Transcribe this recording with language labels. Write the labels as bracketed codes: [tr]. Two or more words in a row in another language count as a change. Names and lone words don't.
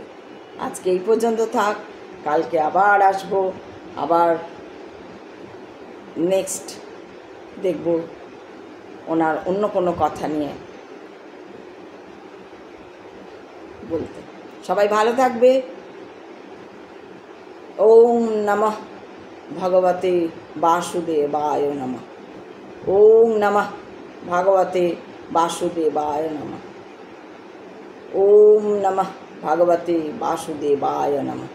[bn] আজকে এই পর্যন্ত থাক, কালকে আবার আসবো, আবার নেক্সট দেখব ওনার অন্য কোনো কথা নিয়ে বলতে। সবাই ভালো থাকবে। [sa] ওম নমঃ ভগবতে বাসুদেবায় নমঃ। ওম নমঃ ভগবতে বাসুদেবায় নমঃ। ওম নমঃ ভগবতে বাসুদেবায় নমঃ।